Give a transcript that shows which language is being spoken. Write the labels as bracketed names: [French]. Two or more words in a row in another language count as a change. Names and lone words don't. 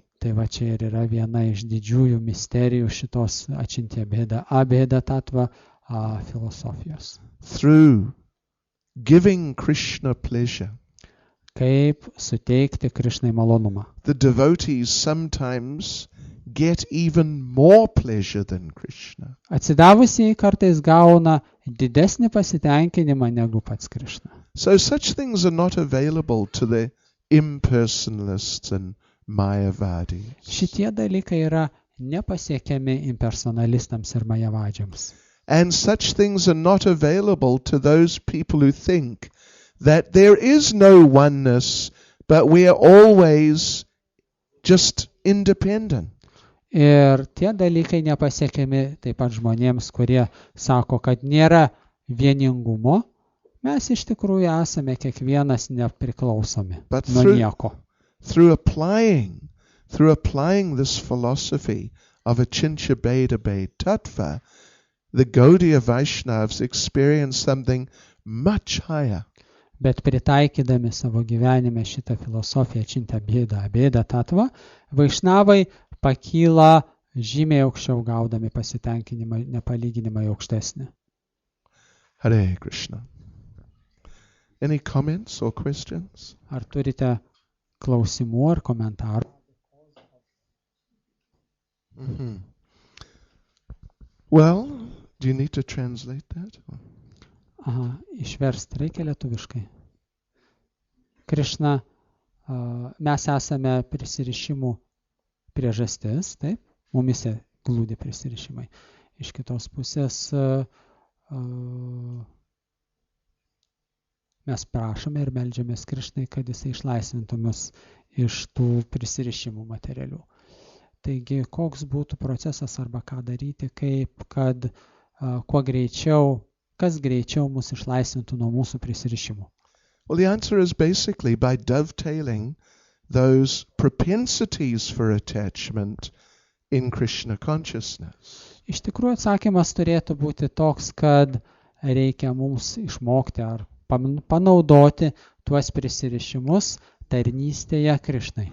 [Lithuanian] Tai va čia ir yra viena iš didžiųjų misterijų šitos Achintya Bheda Abheda Tattva filosofijos. [English] Through giving Krishna pleasure, [Lithuanian] Kaip suteikti Krišnai malonumą. [English] the devotees sometimes get even more pleasure than Krishna. [Lithuanian] Atsidavusieji kartais gauna didesnį pasitenkinimą negu pats Krišna. [English] So such things are not available to the impersonalists and Mayavadis. [Lithuanian] Šitie dalykai yra nepasiekiami impersonalistams ir majavadžiams. [English] And such things are not available to those people who think that there is no oneness, but we are always just independent. [Lithuanian] Ir tie dalykai nepasiekiami taip pat žmonėms, kurie sako, kad nėra vieningumo. Mes iš tikrųjų esame kiekvienas nepriklausomi [English] But [Lithuanian] nuo nieko. [English] through applying this philosophy of Achintya Bheda Bhed Tattva, the Gaudiya Vaishnavas experience something much higher. [Lithuanian] Bet pritaikydami savo gyvenime šitą filosofiją Achintya Bheda Abheda Tattva, Vaišnavai pakyla žymiai aukščiau, gaudami pasitenkinimą, nepalyginimai aukštesnį. [Sanskrit] Hare Krishna. [English] Any comments or questions? [Lithuanian] Ar turite klausimų ar komentarų? [English] Well, do you need to translate that? [Lithuanian] Aha, išversti reikia lietuviškai. Krišna, mes esame prisirišimų priežastis, taip, mumise glūdi prisirišimai. Iš kitos pusės mes prašome ir meldžiamės Krišnai, kad jisai išlaisvintų mus iš tų prisirišimų materialių. Taigi, koks būtų procesas arba ką daryti, kaip, kad kuo greičiau, kas greičiau mus išlaisvintų nuo mūsų prisirišimų? [English] Well, the answer is basically by dovetailing those propensities for attachment in Krishna consciousness. [Lithuanian] Iš tikrųjų atsakymas turėtų būti toks, kad reikia mums išmokti ar panaudoti tuos prisirišimus tarnystėje Krišnai.